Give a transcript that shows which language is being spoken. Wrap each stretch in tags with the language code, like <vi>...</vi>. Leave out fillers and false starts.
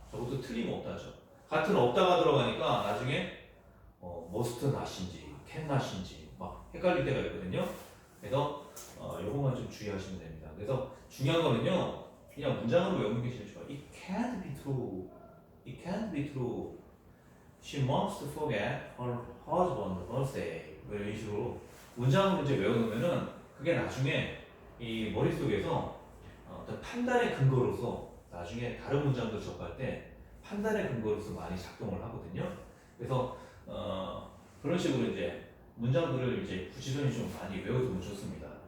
<ko>저것도 틀림없다죠. 같은 없다가 들어가니까 나중에 must not인지 can not인지 막 헷갈릴 때가 있거든요. 그래서 요것만 좀 주의하시면 됩니다. 그래서 중요한 거는요. 그냥 문장으로 외우는 게 제일 좋아요.</ko> <en>It can't be true. It can't be true. She must forget her husband's birthday.</en> <ko>이런 식으로 문장으로 이제 외워놓으면은 그게 나중에 이 머릿속에서 어떤 판단의 근거로서 나중에 다른 문장들 접할 때 판단의 근거로서 많이 작동을 하거든요. 그래서 그런 식으로 이제 문장들을 이제 구치선이 좀 많이 외워두면 좋습니다.</ko>